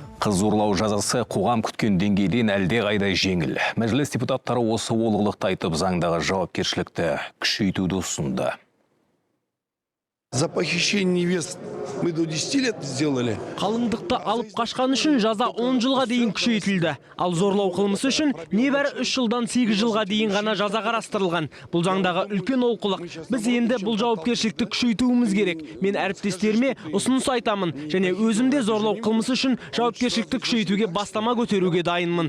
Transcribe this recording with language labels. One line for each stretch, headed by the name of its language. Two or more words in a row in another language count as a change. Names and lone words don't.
Kazakh: Қыз зорлау жазасы қоғам күткен деңгейден әлде қайда жеңіл. Мәжіліс депутаттары осы олғылықты айтып заңдағы жауапкершілікті күшейтуді ұсынды.
Russian: За похищение невест мы до 10 лет сделали.
Kazakh: Қалыңдықты алып қашқан үшін жаза 10 жылға дейін күшейтілді. Ал зорлау қылмысы үшін небәрі 3 жылдан 8 жылға дейін ғана жаза қарастырылған. Бұл заңдағы үлкен олқылық. Біз енді бұл жауапкершілікті күшейтуіміз керек. Мен әріптестеріме ұсыныс айтамын, және өзімде зорлау қылмысы үшін жауапкершілікті күшейтуге бастама көтеруге дайынмын.